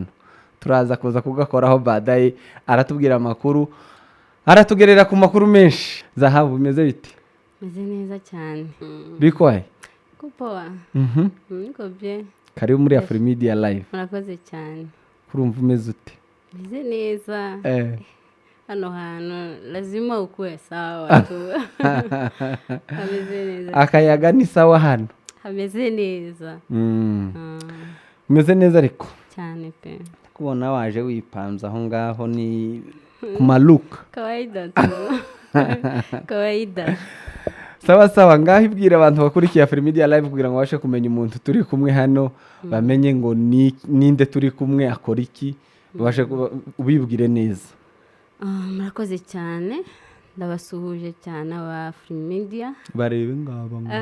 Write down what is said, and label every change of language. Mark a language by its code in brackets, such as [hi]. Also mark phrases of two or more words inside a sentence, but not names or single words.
[rw] Turaza kuza kugakoraho badaye, aratubwira amakuru, aratugerera ku makuru menshi. Zahabu bimeze bite? Meze neza cyane. Bikwaye? [sw] Kupoa. Niko bye. [rw] Karibu muri AFRIMEDIA live. Murakoze cyane. Kurumva umeze ute? Meze neza. Hano hantu [sw] lazima ukuwe sawa tu. [rw] Hameze neza. Akayaga ni sawa hano? Hameze neza. Umeze neza ariko? Cyane pe. Kubona waje wipanze aho ngaho ni kumaluka. [sw] Kawaida tu. Kawaida. [rw] Sawa ngaho ibwira abantu bakurikiye AFRIMEDIA live kugira ngo bashe kumenya umuntu turi kumwe hano, bamenye ngo ninde turi kumwe, akora iki, bashe ubibwire neza. Murakoze cyane, ndabasuhuje cyane aba AFRIMEDIA. Barebe ngaba